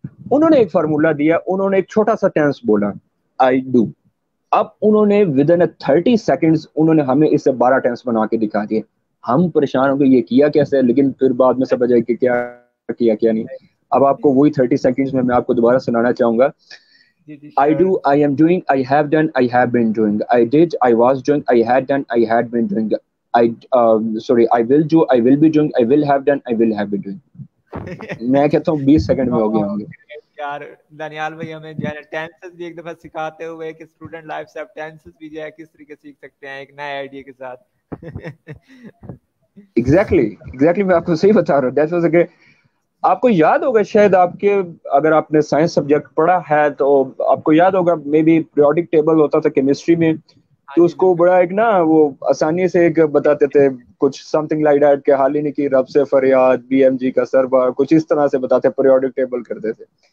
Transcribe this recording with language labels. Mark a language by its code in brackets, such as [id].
[ur] انہوں نے ایک فارمولا دیا, انہوں نے ایک چھوٹا سا ٹینس بولا, آئی ڈو. اب انہوں نے ود ان 30 سیکنڈز انہوں نے ہمیں اس سے 12 ٹینس بنا کے دکھا دیے. ہم پریشان ہو گئے یہ کیا کیسے, لیکن پھر بعد میں سمجھ آئی کہ کیا کیا نہیں. اب آپ کو وہی 30 سیکنڈز میں آپ کو دوبارہ سنانا چاہوں گا. [en] I do, I am doing, I have done, I have been doing, I did, I was doing, I had done, I had been doing, I will do, I will be doing, I will have done, I will have been doing. [ur] میں کہتا ہوں 20 second میں ہو گئے ہوں گے. یار دانیال بھائی ہمیں جو ہے ٹینسز بھی ایک دفعہ سکھاتے ہوئے کہ اسٹوڈنٹ لائف سے آپ ٹینسز بھی جو ہے کس طریقے سیکھ سکتے ہیں ایک نئے آئیڈیا کے ساتھ. ایگزیکٹلی میں آپ کو صحیح بتا رہا ہوں. دیٹ واز کہ آپ کو یاد ہوگا شاید آپ کے, اگر آپ نے سائنس سبجیکٹ پڑھا ہے تو آپ کو یاد ہوگا مے بی پیریوڈک ٹیبل ہوتا تھا کیمسٹری میں, تو اس کو بڑا ایک نا وہ آسانی سے ایک بتاتے تھے کچھ سم تھنگ لائک دیٹ کہ حال ہی نہیں کی رب سے فریاد, بی ایم جی کا سربا, کچھ اس طرح سے بتاتے, پیریوڈک ٹیبل کرتے تھے.